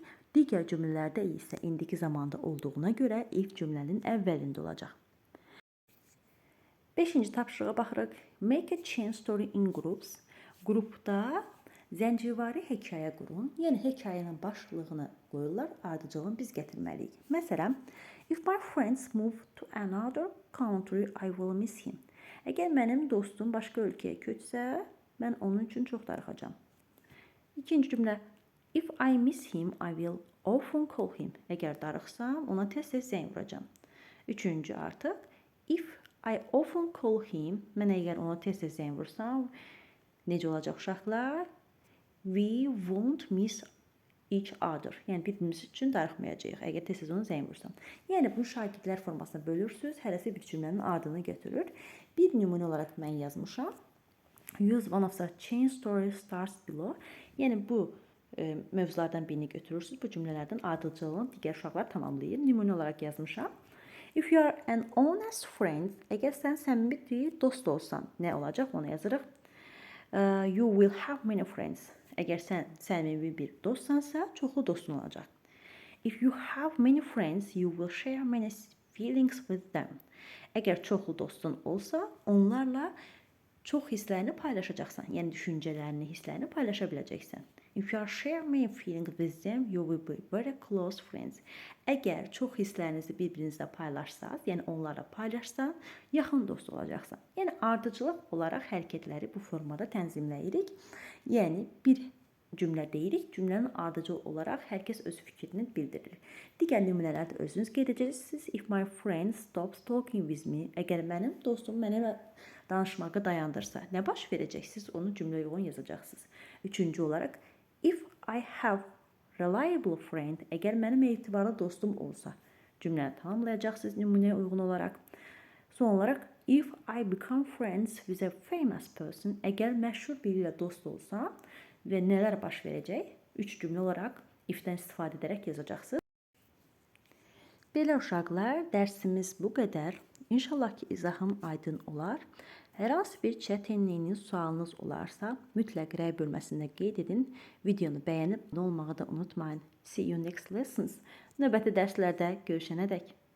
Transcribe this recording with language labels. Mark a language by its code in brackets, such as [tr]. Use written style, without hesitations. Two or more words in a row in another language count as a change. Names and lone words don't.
[az] Digər cümlələrdə isə indiki zamanda olduğuna görə if cümlənin əvvəlində olacaq. 5-ci tapşırığa baxırıq. [en] Make a chain story in groups. [az] Qrupda zəncirvari hekayə qurun. Yəni, hekayənin başlığını qoyurlar, ardıcılığını biz gətirməliyik. Məsələn, [en] if my friends move to another country, I will miss him. [az] Əgər mənim dostum başqa ölkəyə köçsə, mən onun üçün çox darıxacam. İkinci cümlə, [en] if I miss him, I will often call him. [az] Əgər darıxsam, ona tez-tez zəng vuracam. Üçüncü artıq, [en] if I often call him. [az] Mən əgər ona tez-tez zəng vursam, necə olacaq uşaqlar? [en] We won't miss each other. [az] Yəni bir-birimiz üçün darıxmayacağıq əgər tez-tez ona zəng vursam. Yəni bunu şagirdlər formasına bölürsüz. Hərəsi bir cümlənin ardını götürür. Bir nümunə olaraq mən yazmışam. [en] Use one of the chain story starts below. [az] Yəni bu mövzulardan birini götürürsüz. Bu cümlələrdən ardıcıllığını digər uşaqlar tamamlayır. Nümunə olaraq yazmışam. [en] If you are an honest friend, [az] əgər sən səmimi bir dost olsan, nə olacaq? Onu yazırıq. [en] You will have many friends. [az] Əgər sən səmimi bir dostsansa, çoxlu dostun olacaq. [en] If you have many friends, you will share many feelings with them. [az] Əgər çoxlu dostun olsa, onlarla çox hisslərini paylaşacaqsan. Yəni düşüncələrini, hisslərini paylaşa biləcəksən. [en] If you are sharing many feelings with them, you will be very close friends. [az] Əgər çox hisslərinizi bir-birinizlə paylaşsaz, yəni onlarla paylaşsan, yaxın dost olacaqsan. Yəni ardıcıllıq olaraq hərəkətləri bu formada tənzimləyirik. Yəni bir cümlə deyirik, cümlənin ardıcıl olaraq hər kəs öz fikrini bildirir. Digər nümunələri də özünüz qeyd edəcəksiniz. [en] If my friend stops talking with me, [az] əgər mənim dostum mənimlə danışmağı dayandırsa, nə baş verəcək? Siz onu cümləyə uyğun yazacaqsınız. Üçüncü olaraq, [en] if I have reliable friend, [az] əgər mənim etibarlı dostum olsa, cümləni tamamlayacaqsınız nümunəyə uyğun olaraq. Son olaraq, [en] if I become friends with a famous person, [az] əgər məşhur biri ilə dost olsam və nələr baş verəcək? 3 cümlə olaraq if-dən istifadə edərək yazacaqsınız. Belə uşaqlar, dərsimiz bu qədər. İnşallah ki, izahım aydın olar. Hər hansı bir çətinliyiniz, sualınız olarsa, mütləq rəy bölməsində qeyd edin. Videonu bəyənib olmağı da unutmayın. [en] See you next lessons. [az] Növbəti dərslərdə görüşənədək.